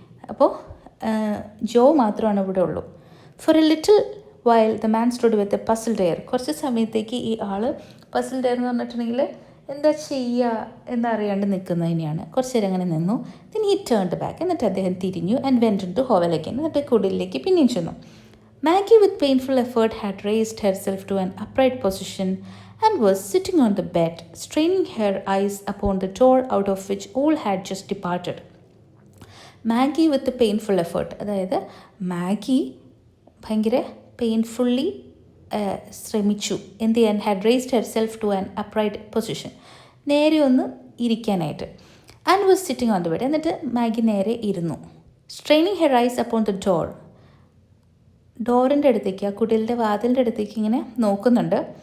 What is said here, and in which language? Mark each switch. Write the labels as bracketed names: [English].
[Malayalam] അപ്പോൾ ജോ മാത്രമാണ് ഇവിടെ ഉള്ളൂ. [English] For a little while the man stood with a puzzled air. [Malayalam] കുറച്ച് സമയത്തേക്ക് ഈ ആൾ [English] puzzled air [Malayalam] എന്ന് പറഞ്ഞിട്ടുണ്ടെങ്കിൽ എന്താ ചെയ്യുക എന്നറിയാണ്ട് നിൽക്കുന്നതിനെയാണ്. കുറച്ച് നേരം അങ്ങനെ നിന്നു. [English] Then he turned back. [Malayalam] എന്നിട്ട് അദ്ദേഹം തിരിഞ്ഞു [English] And went into hovel again. [Malayalam] എന്നിട്ട് കുടിലേക്ക് പിന്നെയും ചെന്നു. [English] Maggie with painful effort had raised herself to an upright position and was sitting on the bed, straining her eyes upon the door out of which all had just departed. Maggie with painful effort, [Malayalam] അതായത് Maggi ഭയങ്കര painfully ശ്രമിച്ചു എന്ത് ചെയ്യാൻ? [English] had raised herself to an upright position, [Malayalam] നേരെ ഒന്ന് ഇരിക്കാനായിട്ട്. [English] And was sitting on the bed. [Malayalam] എന്നിട്ട് Maggi നേരെ ഇരുന്നു. [English] straining her eyes upon the [Malayalam] ഡോറിൻ്റെ അടുത്തേക്ക്, ആ കുടിലിൻ്റെ വാതിലിൻ്റെ അടുത്തേക്ക് ഇങ്ങനെ നോക്കുന്നുണ്ട്.